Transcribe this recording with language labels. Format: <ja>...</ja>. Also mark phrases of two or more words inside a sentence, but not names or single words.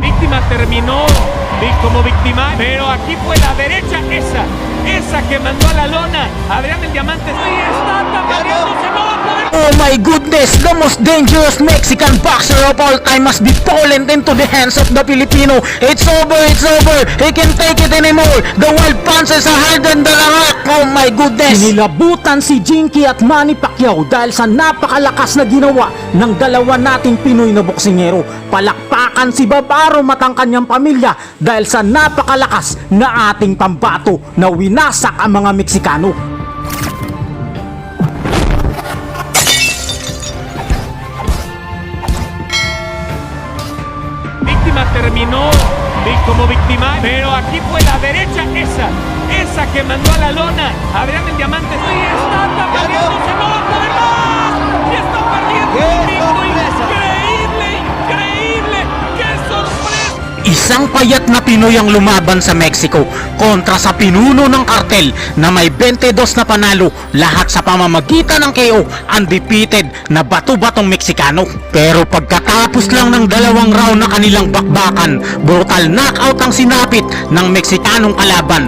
<es>víctima terminó como víctima, pero aquí fue la derecha, esa que mandó a la lona. Adrián el Diamante está tambaleándose, no va a poder.</es> <en>Oh my goodness, the most dangerous Mexican boxer of all time must be fallen into the hands of the Filipino. It's over, he can't take it anymore. The wild punches are harder than the rock. Oh my goodness.</en> <tl>Sinilabutan si Jinky at Manny Pacquiao dahil sa napakalakas na ginawa ng dalawa nating Pinoy na boksingero. Palakpakan si Barbaro at ang kanyang pamilya dahil sa napakalakas na ating pambato na winasak ang mga Meksikano.</tl> <es>Terminó como víctima, pero aquí fue la derecha, esa que mandó a la lona. Adrián el Diamante está tambaleándose, no va a poder más. Y está perdiendo el ritmo. Increíble, qué sorpresa.</es> <tl>Isang payat na Pinoy ang lumaban sa Mexico kontra sa pinuno ng kartel na may 22 na panalo, lahat sa pamamagitan ng KO, undefeated na bato-batong Meksikano. Pero pagkatapos lang ng dalawang round na kanilang bakbakan,</tl> <en>brutal knockout</en> <tl>ang sinapit ng Meksikanong kalaban.</tl>